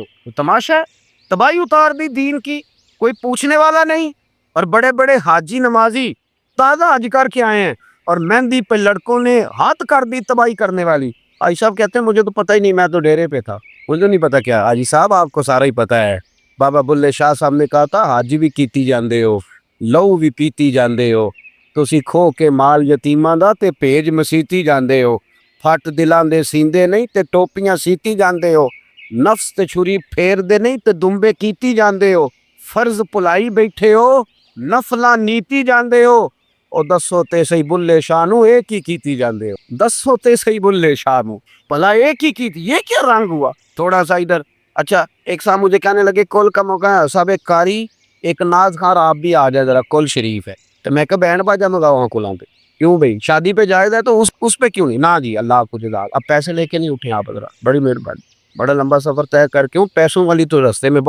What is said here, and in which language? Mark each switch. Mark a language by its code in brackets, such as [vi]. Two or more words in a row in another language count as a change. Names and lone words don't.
[ur] تماشا ہے، تباہی اتار دی دین کی، کوئی پوچھنے والا نہیں، اور بڑے بڑے حاجی نمازی تازہ حج کر کے آئے ہیں اور مہندی پہ لڑکوں نے ہاتھ کر دی تباہی کرنے والی۔ حاجی صاحب کہتے ہیں مجھے تو پتہ ہی نہیں، میں تو ڈیرے پہ تھا، مجھے نہیں پتا کیا۔ حاجی صاحب آپ کو سارا ہی پتا ہے، بابا بلے شاہ صاحب نے کہا تھا [pa] حج بھی کیتی جاندے ہو، لہو بھی پیتی جاندے ہو، تسی کھو کے مال یتیماں دا تے بھیج مسیتی جاندے ہو، پھٹ دلاں دے سیندے نہیں تے ٹوپیاں سیتی جاندے ہو، نفس تے چھری پھیر دے نہیں تے دمبے کیتی جاندے ہو، فرض پلائی بیٹھے ہو، نفلاں نیتی جاندے ہو، او دسو تے صحیح بلے شاہ نو ایک ہی کیتی جاندے ہو، دسو تے صحیح بلے شاہ نو بھلا ایک ہی کیتی، [ur] یہ کیا رنگ ہوا؟ تھوڑا سا ادھر۔ اچھا ایک صاحب مجھے کہنے لگے کل کا موقع ہے صاحب، ایک قاری ایک ناز خار آپ بھی آ جائے ذرا، کل شریف ہے، تو میں کہا بینڈ باجا منگاؤ وہاں کلاں پہ، کیوں بھائی شادی پہ جائز ہے تو اس پہ کیوں نہیں؟ نہ جی اللہ آپ کو جزا، اب پیسے لے کے نہیں اٹھے آپ حضرات، بڑی مہربانی، بڑا لمبا سفر طے کر کے ہوں، پیسوں والی تو رستے میں